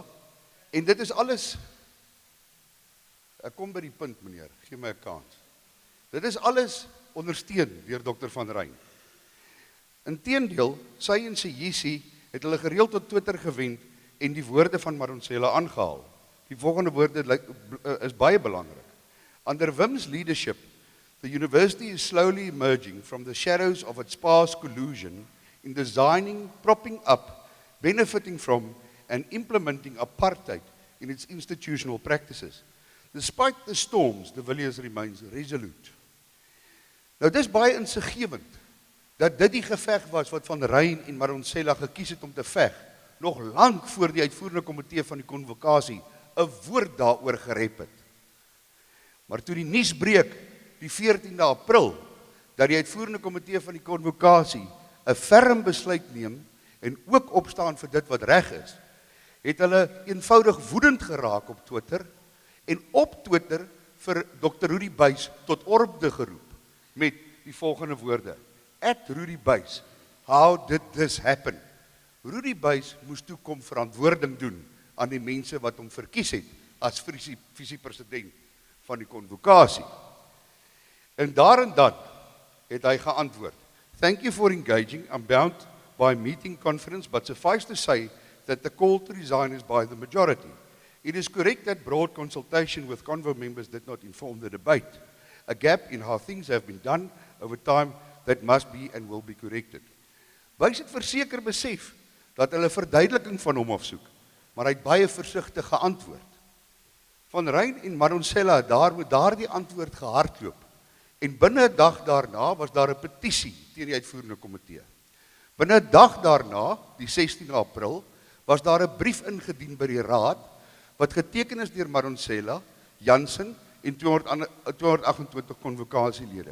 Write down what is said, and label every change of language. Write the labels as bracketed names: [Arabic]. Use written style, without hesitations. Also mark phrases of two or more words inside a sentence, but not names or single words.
[Afrikaans] En dit is alles, ek kom by die punt meneer, gee my 'n kans. Dit is alles ondersteun deur Dr. van Ryn. Inteendeel, sy en Sejisi het hulle gereeld tot Twitter gewend en die woorde van Maronsela aangehaal. Die volgende woorde is baie belangrik. [English] Under Wim's leadership, the university is slowly emerging from the shadows of its past collusion in designing, propping up, benefiting from, and implementing apartheid in its institutional practices. Despite the storms, de Villiers remains resolute. [Afrikaans] Nou, dis baie insiggewend dat dit die geveg was wat Van Ryn en Maronsela gekies het om te veg, nog lank voor die uitvoerende komitee van die Konvokasie 'n woord daaroor gerep het. Maar toe die nuus breek, die 14de April, dat die uitvoerende komitee van die Konvokasie 'n ferm besluit neem en ook opstaan vir dit wat reg is, het hulle eenvoudig woedend geraak op Twitter en op Twitter vir Dr. Rudy Buys tot orde geroep met die volgende woorde: @Rudy Buys, [English] how did this happen? [Afrikaans] Rudy Buys moes toe kom verantwoording doen aan die mense wat hom verkies het as visiepresident van die Konvokasie. En dan het hy geantwoord: [English] Thank you for engaging. I'm bound by meeting confidence, but suffice to say that the call to resign is by the majority. It is correct that broad consultation with Convo members did not inform the debate. A gap in how things have been done over time that must be and will be corrected. [Afrikaans] Buys het verseker besef dat hulle verduideliking van hom afsoek, maar hy het baie versigtig geantwoord. Van Ryn en Maronsela het daardie antwoord gehardloop en binne 'n dag daarna was daar 'n petisie teen die uitvoerende komitee. Binne 'n dag daarna, die 16 April, was daar 'n brief ingedien by die raad wat geteken is deur Maronsela, Jansen en 228 konvokasielede.